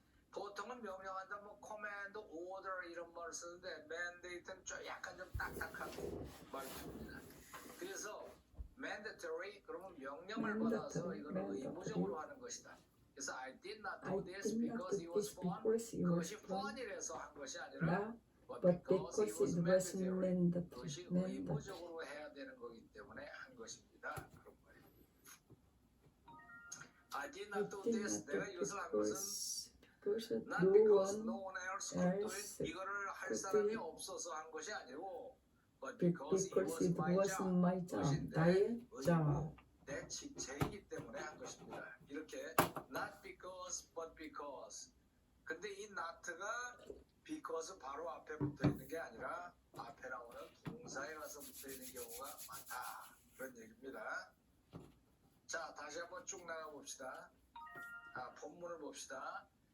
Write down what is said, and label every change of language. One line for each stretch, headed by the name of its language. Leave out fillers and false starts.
Korean: 보통은 명령한다, 뭐 command, order 이런 말을 쓰는데 mandate는 좀 약간 좀 딱딱한 말투입니다. 그래서 mandatory 그러면 명령을 받아서 이거는 의무적으로 하는 것이다. 그래서
English: I did not do this because it was fun.
Korean: 그것이 fun이라서 한 것이 아니라
English: but because it was mandatory.
Korean: 그것이 의무적으로 해야 되는 거기 때문에 한 것입니다. 그런 거예요.
English: I did not do this.
Korean: 내가 이것을 한 것은
English: not because no one else could do it.
Korean: 이거를 할 사람이 없어서 한 것이 아니고
English: but because it was my job.
Korean: 그것이 내 의무, 내 직책이기 때문에 한 것입니다. 이렇게 not because but because. 근데 이 not가 because 바로 앞에 붙어 있는 게 아니라 앞에 나오는 동사에 가서 붙어 있는 경우가 많다. 그런 얘기입니다. 자, 다시 한번 쭉 나가 봅시다. 본문을 봅시다.